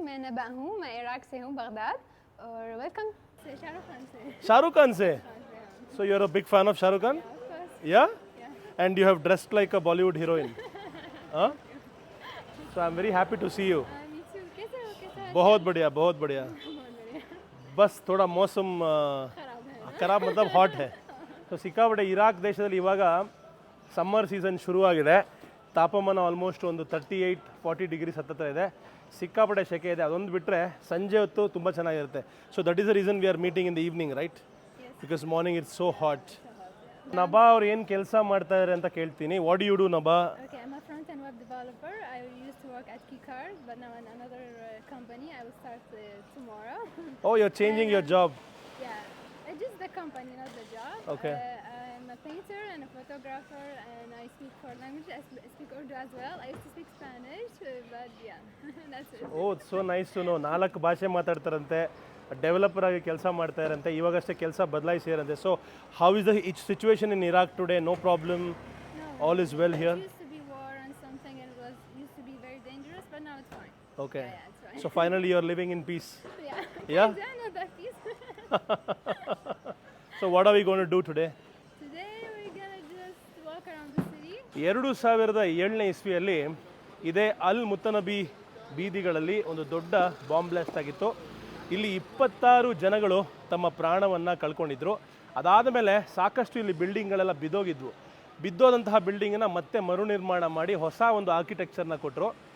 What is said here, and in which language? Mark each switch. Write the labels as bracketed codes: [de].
[hi] मैं नबा हूँ, मैं इराक से हूँ, बगदाद. और वेलकम से शाहरुख खान से. [en] शाहरुख खान से? So you are a big fan of Shahrukh Khan? Of course. Yeah? And you have dressed like a Bollywood heroine. Huh? So I'm very happy to see you. Me too. [hi] कैसे हो? कैसा है? बहुत बढ़िया, बहुत बढ़िया. बहुत बढ़िया. बस थोड़ा मौसम खराब है. ಖರಾಬ್ मतलब ಹಾಟ್ है. [kn] ಸೊ ಸಿಕ್ಕಾಪಟ್ಟೆ ಇರಾಕ್ ದೇಶದಲ್ಲಿ ಇವಾಗ ಸಮ್ಮರ್ ಸೀಸನ್ ಶುರುವಾಗಿದೆ. ತಾಪಮಾನ ಆಲ್ಮೋಸ್ಟ್ ಒಂದು 38-40 ಡಿಗ್ರೀಸ್ ಹತ್ತತ್ರ ಇದೆ. ಸಿಕ್ಕಾಪಟ್ಟೆ ಸೆಕೆ ಇದೆ. ಅದೊಂದು ಬಿಟ್ಟರೆ ಸಂಜೆ ಹೊತ್ತು ತುಂಬ ಚೆನ್ನಾಗಿರುತ್ತೆ. [en] So that is the reason we are meeting in the evening, right? Because morning it's so hot. [kn] ನಬಾ ಅವ್ರು ಏನು ಕೆಲಸ ಮಾಡ್ತಾ ಇದ್ದಾರೆ ಅಂತ ಕೇಳ್ತೀನಿ. [en] What do you do Naba? Okay, I'm a front-end web developer. I used to work at Keycard, but now in another company. I will start tomorrow. Oh, you're changing your job. Yeah, it's just the company, not the job. Okay. I'm a painter and a photographer, and I speak 4 languages. I speak Urdu as well. I used to speak Spanish, but yeah, that's it. Oh, so nice to know. [kn] 4 ಭಾಷೆ ಮಾತಾಡ್ತಾರಂತೆ, developer ಆಗಿ ಕೆಲಸ ಮಾಡ್ತಾ ಇರಂತೆ, ಇವಾಗಷ್ಟೇ ಕೆಲಸ ಬದಲಾಯಿಸಿರಂತೆ. [en] So how is the situation in Iraq today? No problem, all is well here? It used to be war and something, and it used to be very dangerous, but now it's fine. Okay. Yeah, it's fine. So finally you are living in peace. Yeah. Yeah? I know that piece. So what are we going to do today? Today we're gonna just walk around the city. [kn] 2007ನೇ ಇಸ್ವಿಯಲ್ಲಿ ಇದೇ ಅಲ್ ಮುತನಬಿ ಬೀದಿಗಳಲ್ಲಿ ಒಂದು ದೊಡ್ಡ bomb blast ಆಗಿತ್ತು. ಇಲ್ಲಿ 26 ಜನಗಳು ತಮ್ಮ ಪ್ರಾಣವನ್ನು ಕಳ್ಕೊಂಡಿದ್ರು. ಅದಾದ ಮೇಲೆ ಸಾಕಷ್ಟು ಇಲ್ಲಿ ಬಿಲ್ಡಿಂಗ್ಗಳೆಲ್ಲ ಬಿದ್ದೋಗಿದ್ವು. ಬಿದ್ದೋದಂತಹ ಬಿಲ್ಡಿಂಗನ್ನು ಮತ್ತೆ ಮರುನಿರ್ಮಾಣ ಮಾಡಿ ಹೊಸ ಒಂದು ಆರ್ಕಿಟೆಕ್ಚರ್ನ ಕೊಟ್ಟರು.